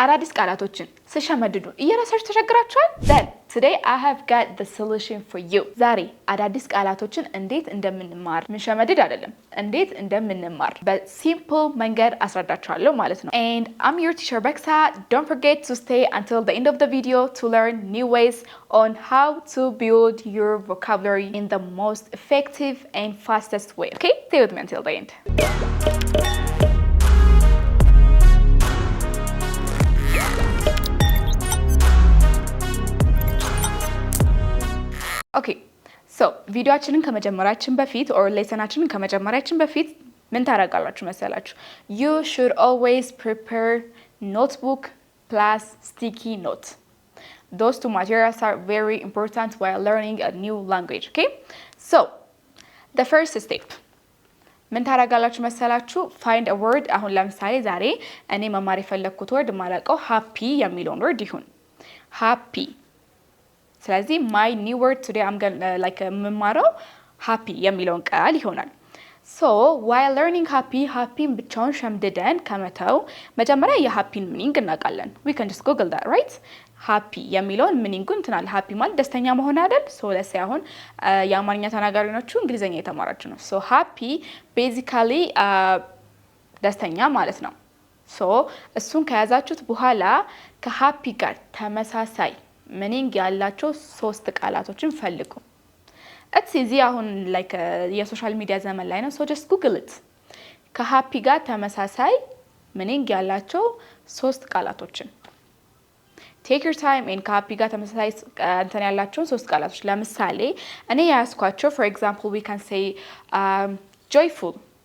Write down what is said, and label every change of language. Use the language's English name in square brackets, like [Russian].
[Amharic] አዳዲስ ቃላቶችን ስሸመድዱ እየረሳችሁ ተቸግራችኋል? [English] Then today I have got the solution for you. [Amharic] ዛሬ አዳዲስ ቃላቶችን እንዴት እንደምንማር ምንሸመድድ አይደለም እንዴት እንደምንማር በሲምፕል መንገድ አስረዳችኋለሁ ማለት ነው። [English] And I'm your teacher Beksa. Don't forget to stay until the end of the video to learn new ways on how to build your vocabulary in the most effective and fastest way. Okay? Stay with me until the end. [Amharic] Okay, so ቪዲዮአችንን ከመጀመራችን በፊት or ሌሰናችንን ከመጀመራችን በፊት ምን ታደርጋላችሁ መሰላችሁ? [English] You should always prepare notebook plus sticky note. Those two materials are very important while learning a new language, okay? So, the first step. [Amharic] ምን ታደርጋላችሁ መሰላችሁ? [English] Find a word. [Amharic] አሁን ለምሳሌ ዛሬ እኔ መማር የፈለኩት word ማለቀው happy የሚለውን word ይሁን. [English] Happy. [Amharic] ስለዚህ [English] my new word today I'm going like [Amharic] መማረው happy የሚለውን ቃል ይሆናል። [English] So while learning happy [Amharic] ብቻውን ሸምድደን ከመተው መጀመሪያ የhappy meaning እናውቃለን። [English] We can just google that, right? [Amharic] happy የሚለውን meaning እንትናል happy ማለት ደስተኛ መሆን አይደል? [English] So let's say [Amharic] አሁን የአማርኛ ተናጋሪ ናችሁ እንግሊዘኛ የተማራችሁ ነው። So happy basically ደስተኛ ማለት ነው። So እሱን ከያዛችሁት በኋላ ከhappy ጋር ተመሳሳይ meaning ያላቸው ሶስት ቃላቶችን ፈልጉ። [English] It's easy [Amharic] አሁን like የሶሻል ሚዲያ ዘመን ላይ ነው። [English] So just google it. [Amharic] ከሀፒ ጋር ተመሳሳይ meaning ያላቸው ሶስት ቃላቶችን [English] take your time and [Amharic] ከሀፒ ጋር ተመሳሳይ እንትን ያላቸው ሶስት ቃላቶች ለምሳሌ እኔ ያስኳቸው [English] for example we can say joyful